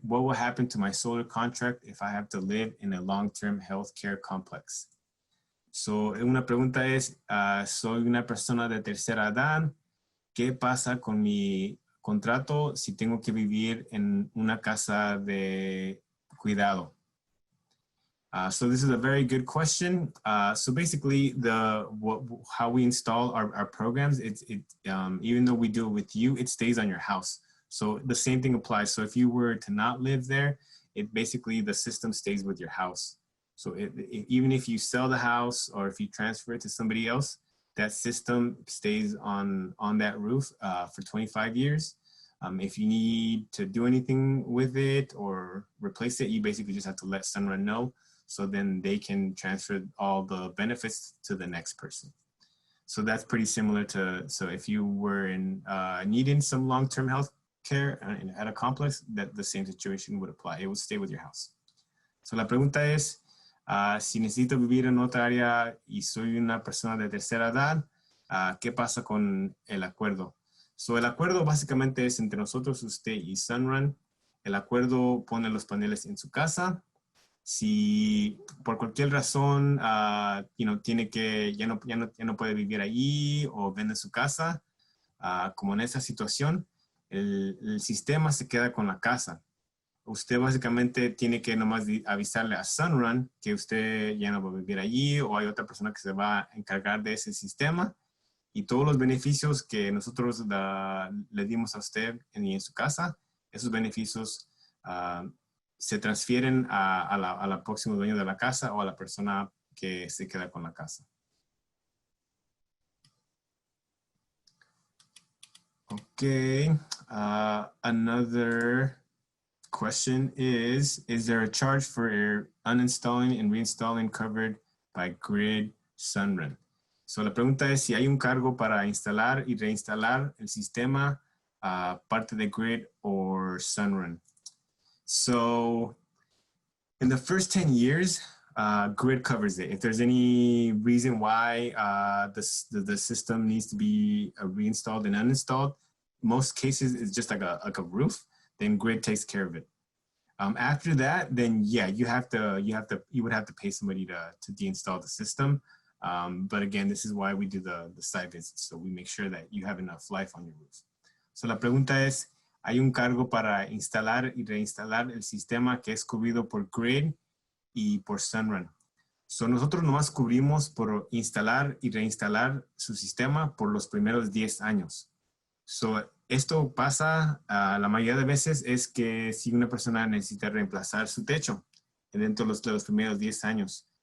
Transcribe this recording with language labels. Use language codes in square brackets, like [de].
[en] What will happen to my solar contract if I have to live in a long-term healthcare complex? [es] So, una pregunta es, soy una persona de tercera edad. ¿Qué pasa con mi contrato si tengo que vivir en una casa de cuidado? [en] So this is a very good question. So basically, how we install our programs, even though we do it with you, it stays on your house. So the same thing applies. So if you were to not live there, basically the system stays with your house. So even if you sell the house or if you transfer it to somebody else, that system stays on that roof for 25 years. If you need to do anything with it or replace it, you basically just have to let Sunrun know. So then they can transfer all the benefits to the next person. So that's pretty similar to, so if you were needing some long-term health care at a complex, that the same situation would apply. It would stay with your house. [es] So la pregunta es, si necesito vivir en otra área y soy una persona de tercera edad, ¿qué pasa con el acuerdo? So, el acuerdo básicamente es entre nosotros, usted y Sunrun. El acuerdo pone los paneles en su casa. Si por cualquier razón, tiene que, ya no puede vivir allí o vende su casa, como en esa situación, el sistema se queda con la casa. Usted básicamente tiene que nomás avisarle a Sunrun que usted ya no va a vivir allí o hay otra persona que se va a encargar de ese sistema y todos los beneficios que nosotros le dimos a usted en su casa, esos beneficios se transfieren a la próxima dueño de la casa o a la persona que se queda con la casa. [en] Okay, another question is there a charge for uninstalling and reinstalling covered by Grid Sunrun? [es] So la pregunta es si hay un cargo para instalar y reinstalar el sistema parte de Grid or Sunrun. [en] So in the first 10 years, Grid covers it. If there's any reason why the system needs to be reinstalled and uninstalled, most cases it's just like a roof, then Grid takes care of it. After that, then yeah, you would have to pay somebody to deinstall the system. But again, this is why we do the site visits, so we make sure that you have enough life on your roof. [es] So la pregunta es, ¿hay un cargo para instalar y reinstalar el sistema que es cubrido por Grid y por Sunrun? So nosotros nomás cubrimos por instalar y reinstalar su sistema por los primeros 10 años. So esto pasa la mayoría de veces es que si una persona necesita reemplazar su techo dentro de los primeros 10 años.